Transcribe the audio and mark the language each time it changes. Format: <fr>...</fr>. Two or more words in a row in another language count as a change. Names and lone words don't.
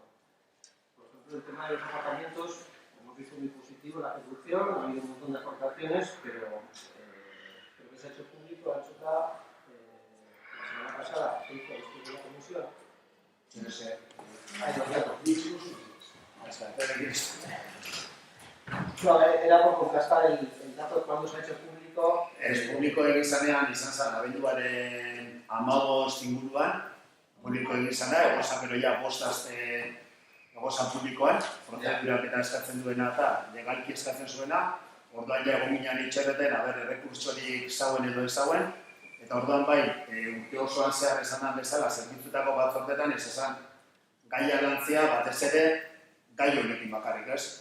<es>Por ejemplo, el tema de los aparcamientos, hemos visto muy positivo la ejecución, ha habido un montón de aportaciones, pero creo que se ha hecho público, Anchoca, la semana pasada, se hizo después de la comisión. No sé. No, era por contrastar el dato de cuando se ha hecho público.</es> <eu>Publiko egin zanean izan zen, abenduaren 15 inguruan, publiko egin zana, egozan gero ja bostazte egozan publikoan, prozedurak eta eskatzen duena eta legalki eskatzen zuena, orduan ja egon ginen itxerreten, errekurtsorik zauen edo ezauen, eta orduan bai, urte osoan zehar esan den bezala, zerbitzutako batzordetan ez esan gaia lantzea batez ere gai honekin bakarrik, ez?</eu>